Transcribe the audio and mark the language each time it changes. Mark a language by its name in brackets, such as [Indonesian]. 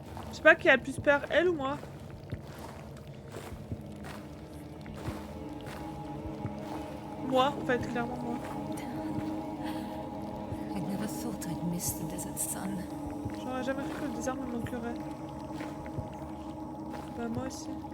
[French] Je sais pas qui a le plus peur, elle ou moi. Moi, en fait, clairement moi. [English] I never thought I'd miss the desert sun. [French] J'aurais jamais cru que le désert me manquerait. Bah moi aussi.